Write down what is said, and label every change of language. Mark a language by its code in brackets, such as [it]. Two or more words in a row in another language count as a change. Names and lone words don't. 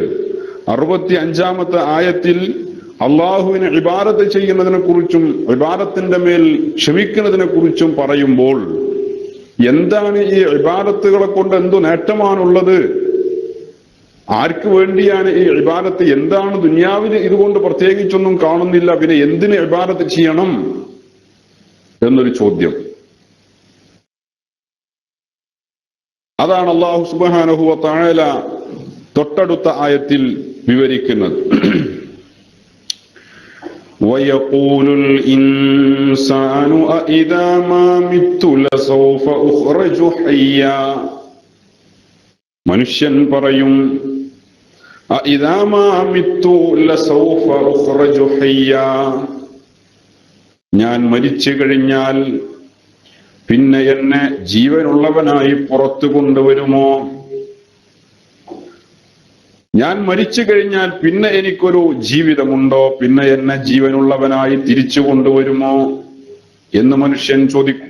[ml] 65-ാമത്തെ ആയത്തിൽ അള്ളാഹുവിനെ ഇബാദത്ത് ചെയ്യുന്നതിനെ കുറിച്ചും ഇബാദത്തിന്റെ മേൽ ക്ഷമിക്കുന്നതിനെ കുറിച്ചും പറയുമ്പോൾ എന്താണ് ഈ ഇബാദത്തുകളെ കൊണ്ട് എന്തു നേട്ടമാണുള്ളത്, ആർക്ക് വേണ്ടിയാണ് ഈ ഇബാദത്ത്, എന്താണ് ദുനിയാവിൽ ഇതുകൊണ്ട് പ്രത്യേകിച്ചൊന്നും കാണുന്നില്ല, പിന്നെ എന്തിന് ഇബാദത്ത് ചെയ്യണം എന്നൊരു ചോദ്യം. അതാണ് അല്ലാഹു [ar] سبحانه وتعالى [ml] തൊട്ടടുത്ത ആയത്തിൽ വിവരിക്കുന്നത്. [ar] وَيَقُولُ الْإِنسَانُ أَإِذَا مَا مِتُّ لَسَوْفَ أُخْرَجُ حَيًّا. [ml] മനുഷ്യൻ പറയും, [ar] أَإِذَا مَا مِتُّ لَسَوْفَ أُخْرَجُ حَيًّا. [ml] ഞാൻ മരിച്ചു കഴിഞ്ഞാൽ പിന്നെ എന്നെ ജീവനുള്ളവനായി പുറത്തു കൊണ്ടുവരുമോ? ഞാൻ മരിച്ചു കഴിഞ്ഞാൽ പിന്നെ എനിക്കൊരു ജീവിതമുണ്ടോ? പിന്നെ എന്നെ ജീവനുള്ളവനായി തിരിച്ചു കൊണ്ടുവരുമോ എന്ന് മനുഷ്യൻ ചോദിക്കും.